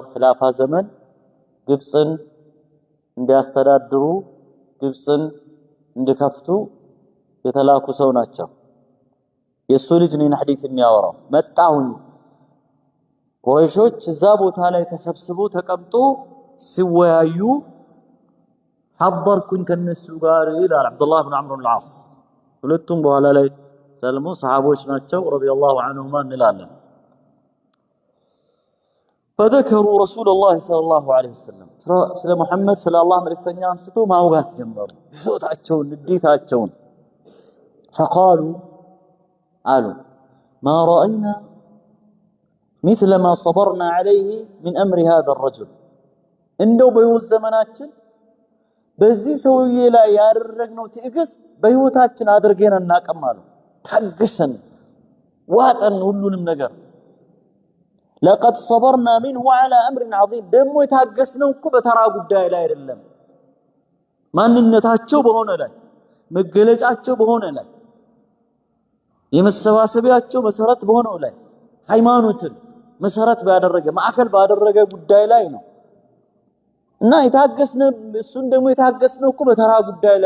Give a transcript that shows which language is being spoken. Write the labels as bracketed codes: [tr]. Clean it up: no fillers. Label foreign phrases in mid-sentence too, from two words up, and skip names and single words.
[am] ኺላፋ ዘመን ግብጽን እንዲያስተዳድሩ ግብጽን እንዲከፍቱ የተላኩ ሰው ናቸው የሱ ልጅ ነው ሐዲስ የሚያወራው መጣሁን ቁረይሾች እዛ ቦታ ላይ ተሰብስበው ተቀምጦ ሲወያዩ حضركن ከነሱ ጋር ይላል አብዱላህ ብን አምር العاص ሁለቱም በኋላ ላይ ሰልሙ ሰሃቦች ናቸው ረዲየላሁ ዐንሁማ እንላለን [ar] فذكروا رسول الله صلى الله عليه وسلم [am] ስለ መሐመድ ስለ አላህ መልእክተኛ አንስቶ ማውጋት ጀመሩ ሶታቸውን ንዴታቸውን [ar] فقالوا قالوا ما رأينا مثل ما صبرنا عليه من أمر هذا الرجل [am] እንደው በህይወት ዘመናችን በዚህ ሰውዬ ላይ ያደረግነው ትዕግስት በህይወታችን አድርገን እናቀማሉ ታግሰን ዋጠን ሁሉንም ነገር [ar] لقد صبرنا منه على امر عظيم [am] ደሞ የታገስነው እኮ በተራ ጉዳይ ላይ አይደለም ማንነታቸው በሆነ ላይ መገለጫቸው በሆነ ላይ የመሰባሰቢያቸው መሰረት በሆነው ላይ ሃይማኖትን መሰረት ባደረገ ማዕከል ባደረገ ጉዳይ ላይ ነው እና የታገስነው እሱን ደሞ የታገስነው እኮ በተራ ጉዳይ ላይ